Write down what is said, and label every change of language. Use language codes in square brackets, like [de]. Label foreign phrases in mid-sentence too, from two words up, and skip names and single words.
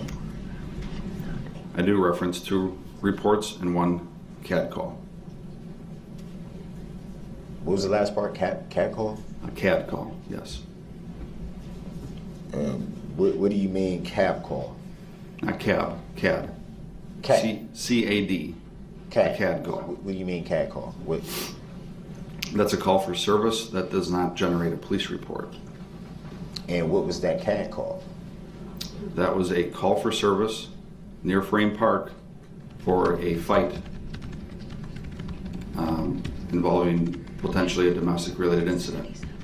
[en] I do reference 2 reports and 1 CAD call. What was the last part? CAD call? A CAD call, yes. What do you mean cab call? Not cab, CAD. CAD. C-A-D. CAD. A CAD call. What do you mean CAD call? What? That's a call for service that does not generate a police report. And what was that CAD call? That was a call for service near Frame Park for a fight involving potentially a domestic related incident.